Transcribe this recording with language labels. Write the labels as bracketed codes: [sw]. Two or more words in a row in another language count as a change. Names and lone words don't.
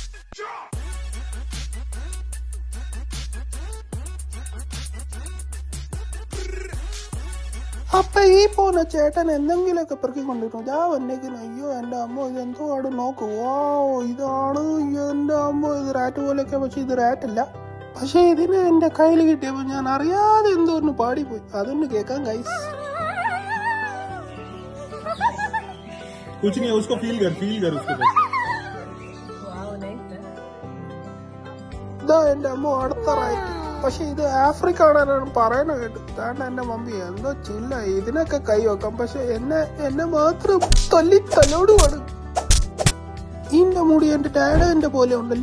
[ml] അപ്പൊ ഈ പോന്ന ചേട്ടൻ എന്തെങ്കിലുമൊക്കെ പെറുക്കി കൊണ്ടിരുന്നു. ഞാൻ വന്നേക്കുന്നു. അയ്യോ എന്റെ അമ്മ ഇതെന്തോ അവിടെ നോക്കൂ. ഓ ഇതാണ് എന്റെ അമ്മ, ഇത് റാറ്റ് പോലെയൊക്കെ. പക്ഷെ ഇത് റാറ്റല്ല. പക്ഷെ ഇതിന് എന്റെ കയ്യിൽ കിട്ടിയപ്പോ ഞാൻ അറിയാതെ എന്തോ ഒന്ന് പാടിപ്പോയി. അതൊന്ന് കേൾക്കാം ഗൈസ്. [hi] कुछ नहीं है, उसको फील कर उसको बस. [ml] ഇതാ എന്റെ അമ്മ അടുത്ത റൈറ്റ്. പക്ഷെ ഇത് ആഫ്രിക്ക ആണെന്നാണ് പറയുന്നത് കേട്ടു. കാരണം എന്റെ മമ്മി എന്തോ ചില്ല ഇതിനൊക്കെ കൈ വെക്കാം. പക്ഷെ എന്നെ മാത്രം തല്ലോട് കൊടുക്കും. ഇതിന്റെ മുടി എന്റെ ഡാഡന്റെ പോലെ ഉണ്ടല്ലോ.